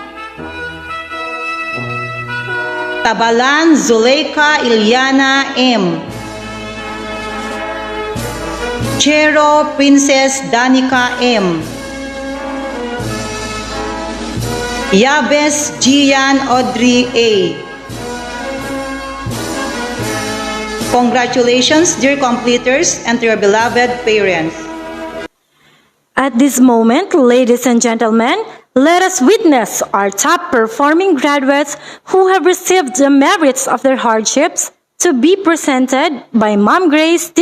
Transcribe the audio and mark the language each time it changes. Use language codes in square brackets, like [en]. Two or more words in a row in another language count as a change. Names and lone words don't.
[en] Tabalan Zuleika Iliana M. Chero Princess Danica M. Yabes Gian Audrey A. Congratulations, dear completers, and to your beloved parents. At this moment, ladies and gentlemen, let us witness our top performing graduates who have received the merits of their hardships to be presented by Ma'am Grace T.